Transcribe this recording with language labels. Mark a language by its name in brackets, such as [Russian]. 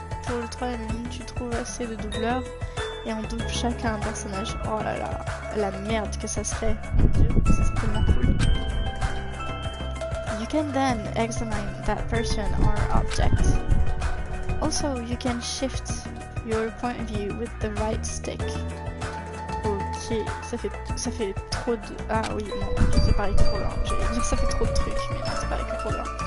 [French] Pour le 3 tu trouves assez de doubleurs et on double chacun un personnage. Oh là là, la merde que ça serait. Mon dieu, ça serait tellement cool. [English] You can then examine that person or object. Also, you can shift your point of view with the right stick. [French] Ok, ça fait trop de... Ah oui, non, c'est pareil trop loin. J'allais dire ça fait trop de trucs, mais non, c'est pareil que trop loin.